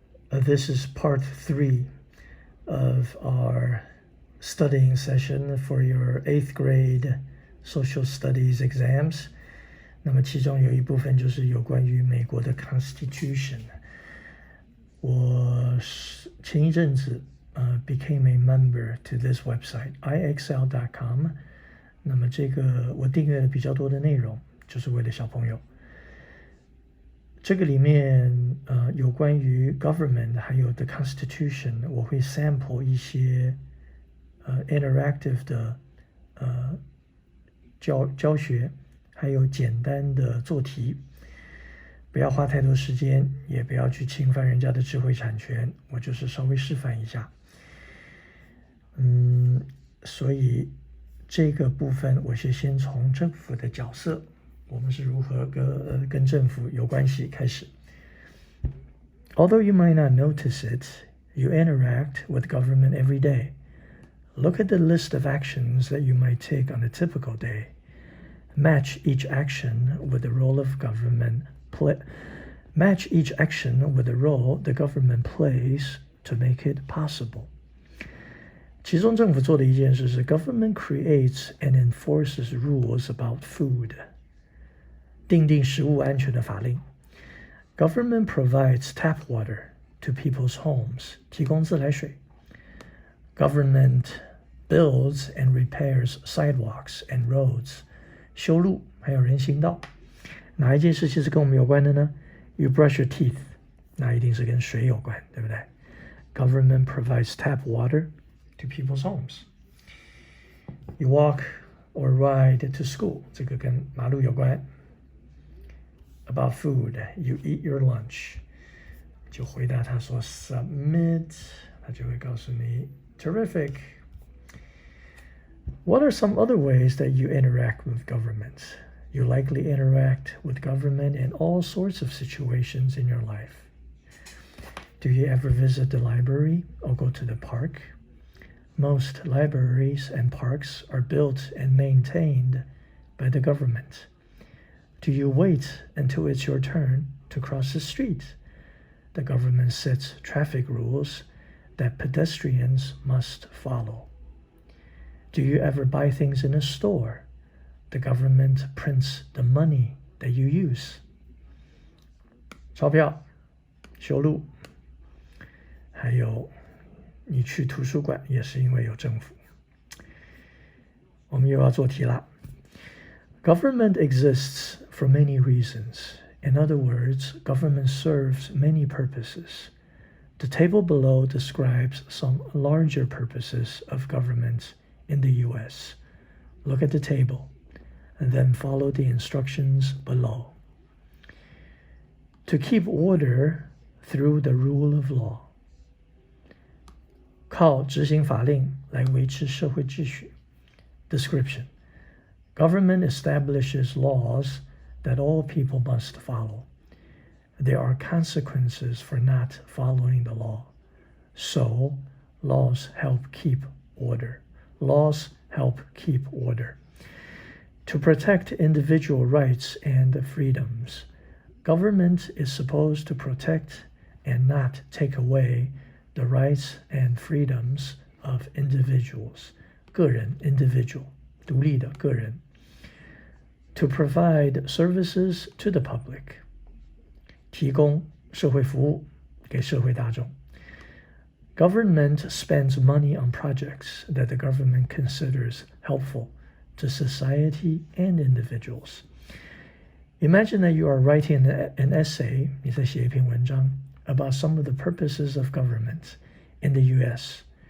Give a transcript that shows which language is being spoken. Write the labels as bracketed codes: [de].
[en] This is part 3 of our studying session for your 8th grade social studies exams. [zh] 那么其中有一部分就是有关于美国的 Constitution。我前一阵子 [en] became a member to this website, ixl.com。 [zh] 那么这个我订阅了比较多的内容，就是为了小朋友。这个里面有关于 government 还有 the Constitution， 我会 sample 一些interactive 的教学，还有简单的做题。不要花太多时间，也不要去侵犯人家的智慧产权，我就是稍微示范一下。所以这个部分我是先从政府的角色，我们是如何跟政府有关系开始。 [en] Although you might not notice it, you interact with government every day. Look at the list of actions that you might take on a typical day. Match each action with the role of government Match each action with the role the government plays to make it possible. [zh] 其中政府做的一件事是 [en] Government creates and enforces rules about food. [zh] 订定食物安全的法令。 [en] Government provides tap water to people's homes. [zh] 提供自来水。 [en] Government builds and repairs sidewalks and roads. [zh] 修路还有人行道。哪一件事情是跟我们有关的呢？ [en] You brush your teeth. [zh] 那一定是跟水有关，对不对？ [en] Government provides tap water to people's homes. You walk or ride to school. [zh] 这个跟马路有关。 [en] About food, you eat your lunch. [zh] 就回答他说 submit. 他就会告诉你 terrific. [en] What are some other ways that you interact with government? You likely interact with government in all sorts of situations in your life. Do you ever visit the library or go to the park? Most libraries and parks are built and maintained by the government. Do you wait until it's your turn to cross the street? The government sets traffic rules that pedestrians must follow. Do you ever buy things in a store? The government prints the money that you use. [zh] 钞票、修路，还有你去图书馆也是因为有政府。我们又要做题啦。 [en] Government exists for many reasons. In other words, government serves many purposes. The table below describes some larger purposes of government in the U.S. Look at the table, and then follow the instructions below. To keep order through the rule of law. [zh] 靠执行法令来维持社会秩序。 [en] Description. Government establishes laws that all people must follow. There are consequences for not following the law. So, laws help keep order. Laws help keep order. To protect individual rights and freedoms, government is supposed to protect and not take away the rights and freedoms of individuals. [zh] 个人 individual 独立的个人。 [en] To provide services to the public. [zh] 提供社会服务给社会大众。 [en] Government spends money on projects that the government considers helpful to society and individuals. Imagine that you are writing an essay, [zh] 你在写一篇文章 [en] about some of the purposes of government in the U.S.